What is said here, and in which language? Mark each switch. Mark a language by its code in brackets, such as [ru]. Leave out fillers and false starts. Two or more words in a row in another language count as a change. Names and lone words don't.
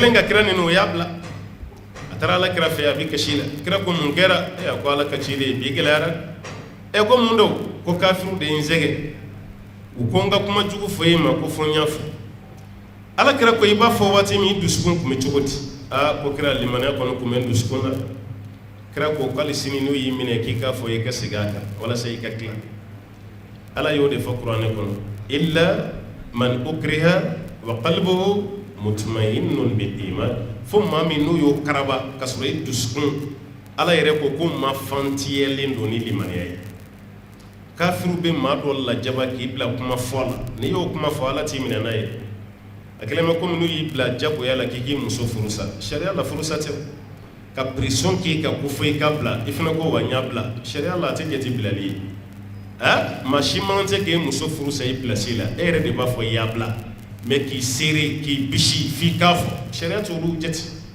[bm] ka kira neni o y'a bila a taara ala kira fɛ a bɛ kasi la kira ko mun kɛra a ko ala ka ciden bi gɛlɛyara ko mun don ko kafiru de ye n sɛgɛn u ko n ka kuma jugu fɔ e ma ko fɔ n y'a fɔ ala kira ko i b'a fɔ waati min i dusukun tun bɛ cogo di ko kira limaniya kɔnɔ tun bɛ n dusukun na kira ko k'ali sini n'u y'i minɛ k'i k'a fɔ i ka segin a kan walasa i ka tila ala y'o de fɔ kuranɛ kɔnɔ [ar] إلا من أكره وقلبه مطمئن بالإيمان [bm] fo maa min n'u y'o karaba ka sɔrɔ i dusukun ala yɛrɛ ko maa fantiyɛlen don ni limaniya ye kafiru bɛ maa dɔ lajaba k'i bila kuma fɔ a la n'i y'o kuma fɔ ala t'i minɛ n'a ye a kɛlen bɛ komi n'u y'i bila jagoya la k'i muso furusa sariya la furusa tɛ ka pression k'i ka ko fɔ i ka bila i fana ko wa n y'a bila sariya la a tɛ jate bilali ye maa si man tɛ k'e muso furusa i place la e yɛrɛ de b'a fɔ i y'a bila mais k'i seere k'i bisi f'i k'a fɔ sariya t'olu jate